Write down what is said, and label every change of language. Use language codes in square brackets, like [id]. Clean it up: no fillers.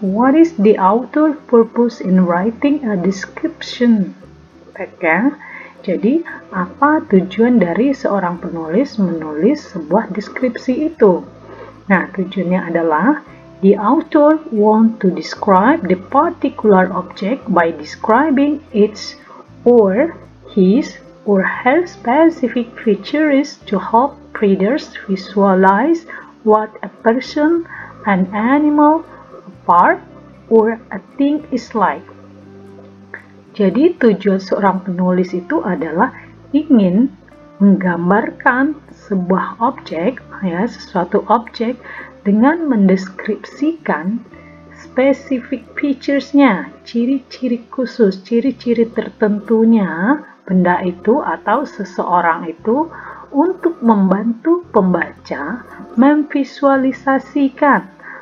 [en] What is the author purpose in writing a description text? [id] Ya? Jadi, apa tujuan dari seorang penulis menulis sebuah deskripsi itu? Nah, tujuannya adalah [en] the author want to describe the particular object by describing its or his or her specific features to help readers visualize what a person, an animal, a part, or a thing is like. [id] Jadi tujuan seorang penulis itu adalah ingin menggambarkan sebuah objek, ya, sesuatu objek dengan mendeskripsikan spesifik features-nya, ciri-ciri khusus, ciri-ciri tertentunya benda itu atau seseorang itu untuk membantu pembaca memvisualisasikan